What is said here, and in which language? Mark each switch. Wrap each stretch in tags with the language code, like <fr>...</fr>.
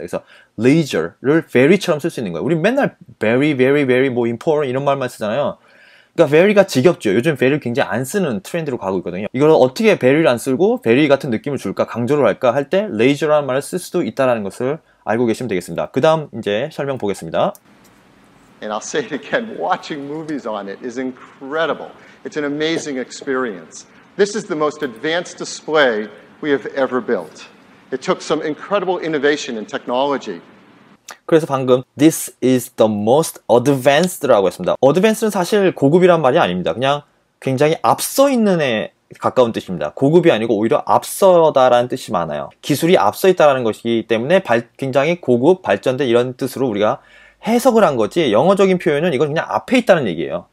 <ko>그래서 laser를 very처럼 쓸 수 있는 거예요. 우리 맨날 very, very, very 뭐 important 이런 말만 쓰잖아요. 그러니까 very가 지겹죠. 요즘 very를 굉장히 안 쓰는 트렌드로 가고 있거든요. 이걸 어떻게 very를 안 쓰고 very 같은 느낌을 줄까, 강조를 할까 할 때 laser라는 말을 쓸 수도 있다는 것을 알고 계시면 되겠습니다. 그 다음 이제 설명 보겠습니다.</ko> <en>And I'll say it again, watching movies on it is incredible. It's an amazing experience. This is the most advanced display we have ever built. It took some incredible innovation in technology.</en> <ko>그래서 방금</ko> <en>This is the most advanced</en> <ko>라고 했습니다. advanced는 사실 고급이란 말이 아닙니다. 그냥 굉장히 앞서 있는 에 가까운 뜻입니다. 고급이 아니고 오히려 앞서다라는 뜻이 많아요. 기술이 앞서 있다는 것이기 때문에 굉장히 고급, 발전된 이런 뜻으로 우리가 해석을 한 거지 영어적인 표현은 이건 그냥 앞에 있다는 얘기예요.</ko>